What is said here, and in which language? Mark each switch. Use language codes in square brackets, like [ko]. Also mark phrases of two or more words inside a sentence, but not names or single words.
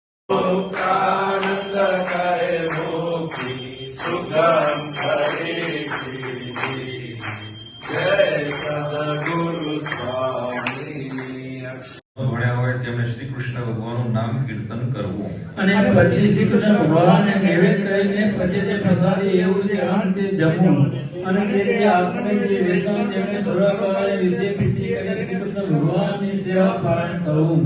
[hi] आनंद करे मुक्ति सुगम करे जय सदगुरु स्वामी। [gu] ભણ્યા હોય તેમણે શ્રી કૃષ્ણ ભગવાનનું નામ કીર્તન કરવું અને પછી શ્રી કૃષ્ણ ભગવાનને નૈવેદ્ય કરીને પછી તે પ્રસાદી એવું જે અંતે જમવું અને તે આપણે જે વેદના તેમને પૂરા કરવાને વિશે પ્રીતિ કરીને શ્રી કૃષ્ણ ભગવાનની સેવા પાલન થવું